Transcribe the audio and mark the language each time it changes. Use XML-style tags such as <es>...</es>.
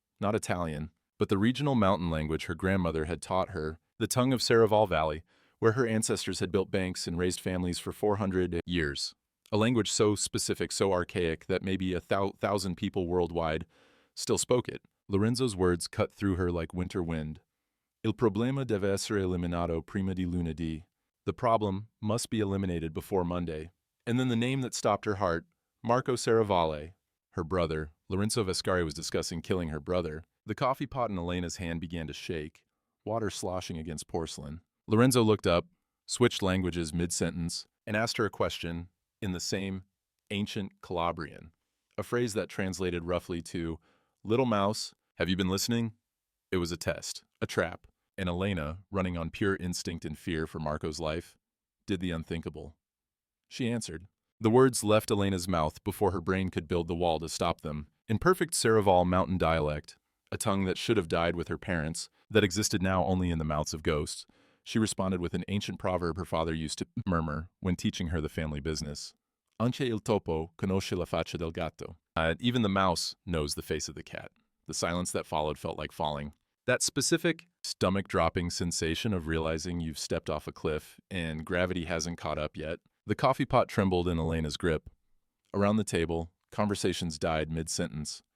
<en>Not Italian, but the regional mountain language her grandmother had taught her, the tongue of Serravalle Valley, where her ancestors had built banks and raised families for 400 years. A language so specific, so archaic, that maybe 1,000 people worldwide still spoke it. Lorenzo's words cut through her like winter wind.</en> <it>Il problema deve essere eliminato prima di lunedì.</it> <en>The problem must be eliminated before Monday. And then the name that stopped her heart, Marco Serravalle, her brother. Lorenzo Vescari was discussing killing her brother. The coffee pot in Elena's hand began to shake, water sloshing against porcelain. Lorenzo looked up, switched languages mid-sentence, and asked her a question in the same ancient Calabrian, a phrase that translated roughly to, "Little mouse, have you been listening?" It was a test, a trap, and Elena, running on pure instinct and fear for Marco's life, did the unthinkable. She answered. The words left Elena's mouth before her brain could build the wall to stop them. In perfect Serravalle mountain dialect, a tongue that should have died with her parents, that existed now only in the mouths of ghosts, she responded with an ancient proverb her father used to murmur when teaching her the family business.</en> <it>Anche il topo conosce la faccia del gatto.</it> <en>Even the mouse knows the face of the cat. The silence that followed felt like falling. That specific stomach-dropping sensation of realizing you've stepped off a cliff and gravity hasn't caught up yet. The coffee pot trembled in Elena's grip. Around the table, conversations died mid-sentence.</en>